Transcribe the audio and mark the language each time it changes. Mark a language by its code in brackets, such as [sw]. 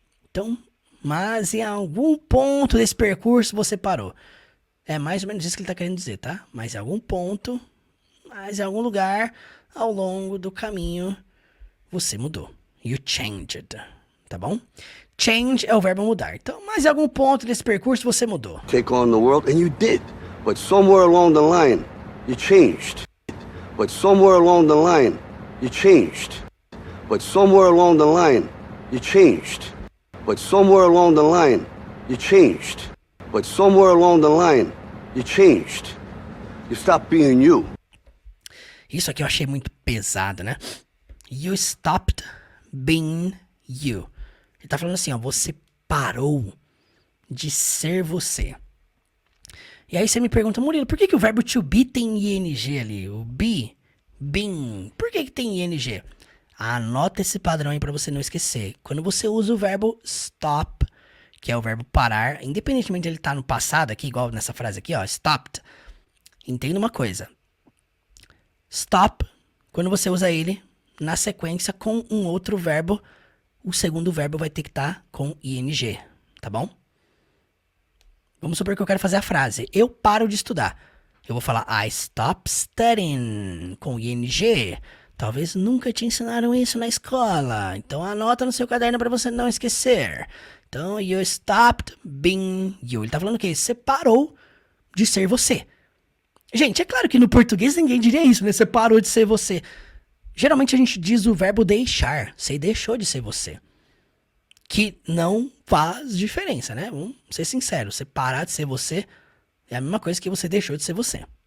[pt] Então, mas em algum ponto desse percurso você parou. É mais ou menos isso que ele tá querendo dizer, tá? Mas em algum ponto, mas em algum lugar, ao longo do caminho, você mudou. [en] You changed. [pt] Tá bom? Change é o verbo mudar. Então, mas em algum ponto desse percurso você mudou. [en] Take on the world, and you did. But somewhere along the line, you changed. But somewhere along the line, you changed. But somewhere along the line, you changed. But somewhere along the line, you changed. But somewhere along the line, you changed. You stopped being you. [pt] Isso aqui eu achei muito pesado, né? [en] You stopped being you. [pt] Ele tá falando assim, ó, você parou de ser você. E aí você me pergunta, Murilo, por que o verbo to be tem ing ali? O be, been, por que tem ing? Anota esse padrão aí pra você não esquecer. Quando você usa o verbo stop, que é o verbo parar, independentemente de ele estar no passado aqui, igual nessa frase aqui, ó, stopped. Entenda uma coisa. Stop, quando você usa ele na sequência com um outro verbo, o segundo verbo vai ter que estar com ing, tá bom? Vamos supor que eu quero fazer a frase. Eu paro de estudar. Eu vou falar [en] I stop studying [pt] com ing. Talvez nunca te ensinaram isso na escola. Então anota no seu caderno para você não esquecer. Então, [en] you stopped being you. [pt] Ele tá falando o quê? Você parou de ser você. Gente, é claro que no português ninguém diria isso, né? Você parou de ser você. Geralmente a gente diz o verbo deixar. Você deixou de ser você. Que não faz diferença, né? Vamos ser sinceros. Você parar de ser você é a mesma coisa que você deixou de ser você.